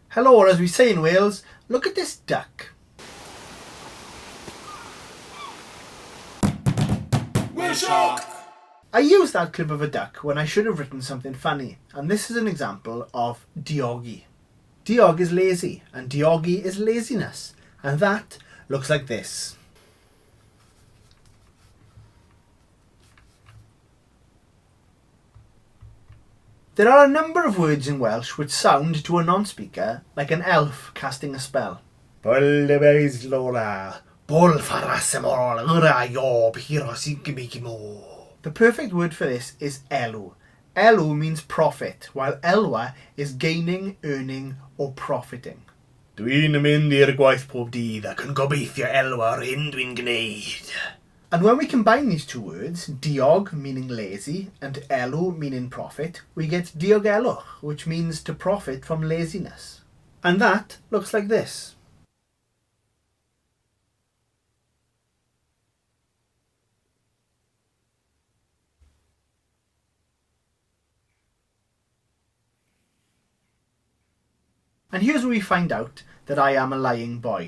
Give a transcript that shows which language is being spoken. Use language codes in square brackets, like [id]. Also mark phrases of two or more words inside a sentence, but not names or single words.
[en] Hello, or as we say in Wales, look at this duck. Welsh. I used that clip of a duck when I should have written something funny, and this is an example of diogi. Diog is lazy, and diogi is laziness, and that looks like this. There are a number of words in Welsh which sound to a non-speaker like an elf casting a spell. The perfect word for this is elw. Elw means profit, while elwa is gaining, earning, or profiting. [cy] Dwi'n mynd i'r gwaith pob dydd ac yn gobeithio elwa ar hyn dwi'n gwneud. [en] And when we combine these two words, diog meaning lazy and elw meaning profit, we get diogelwch, which means to profit from laziness. And that looks like this. And here's where we find out that I am a lying boy.